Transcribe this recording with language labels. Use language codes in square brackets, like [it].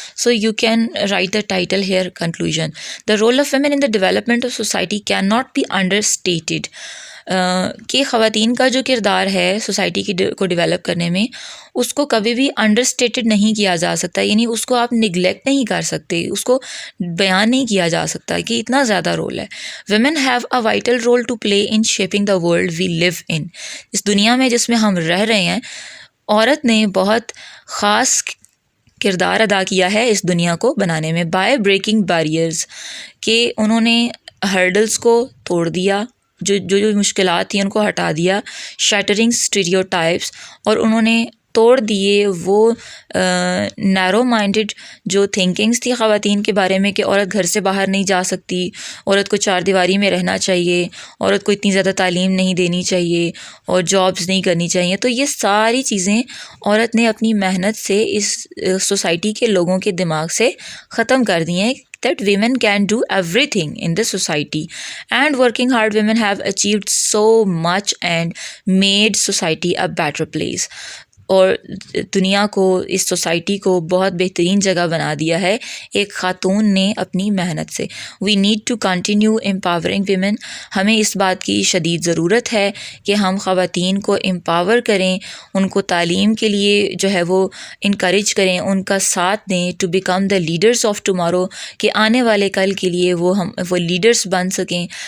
[en] So you can write the title here conclusion. The role of women in the development of society can not be understated. [ur] کہ خواتین کا جو کردار ہے society کو develop کرنے میں, اس کو کبھی بھی انڈر اسٹیٹڈ نہیں کیا جا سکتا. یعنی اس کو آپ نگلیکٹ نہیں کر سکتے, اس کو بیان نہیں کیا جا سکتا کہ اتنا زیادہ رول ہے. [en] Women have a vital role to play in shaping the world we live in. [ur] اس دنیا میں جس میں ہم رہ رہے ہیں, عورت نے بہت خاص کردار ادا کیا ہے اس دنیا کو بنانے میں. [en] by breaking barriers, [ur] کہ انہوں نے ہرڈلس کو توڑ دیا, جو مشکلات تھیں ان کو ہٹا دیا. [en] shattering stereotypes, [ur] اور انہوں نے توڑ دیے وہ نیرو مائنڈڈ جو تھنکنگس تھی خواتین کے بارے میں, کہ عورت گھر سے باہر نہیں جا سکتی, عورت کو چار دیواری میں رہنا چاہیے, عورت کو اتنی زیادہ تعلیم نہیں دینی چاہیے, اور جابس نہیں کرنی چاہیے. تو یہ ساری چیزیں عورت نے اپنی محنت سے اس سوسائٹی کے لوگوں کے دماغ سے ختم کر دی ہیں, [en] that women can do everything in the society, and working hard women have achieved so much and made society a better place. [ur] اور دنیا کو, اس سوسائٹی کو بہت بہترین جگہ بنا دیا ہے ایک خاتون نے اپنی محنت سے. [en] We need to continue empowering women. [ur] ہمیں اس بات کی شدید ضرورت ہے کہ ہم خواتین کو امپاور کریں, ان کو تعلیم کے لیے جو ہے وہ انکریج کریں, ان کا ساتھ دیں, [en] to become the leaders of tomorrow, [ur] کہ آنے والے کل کے لیے وہ لیڈرس بن سکیں.